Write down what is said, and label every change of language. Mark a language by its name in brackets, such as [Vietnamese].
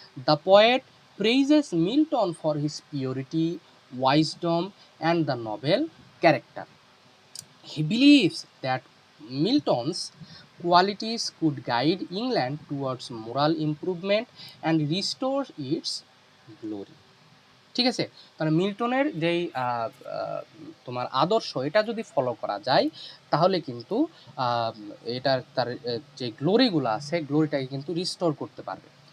[English] The poet praises Milton for his purity, wisdom and the noble character. He believes that Milton's qualities could guide England towards moral improvement and restore its glory. [Bangla] ঠিক আছে, তাহলে মিল্টনের যেই তোমার আদর্শ, এটা যদি follow করা যায়, তাহলে কিন্তু এটার তার যে গ্লোরিগুলো আছে, গ্লোরিটাকে কিন্তু রিস্টোর করতে পারবে।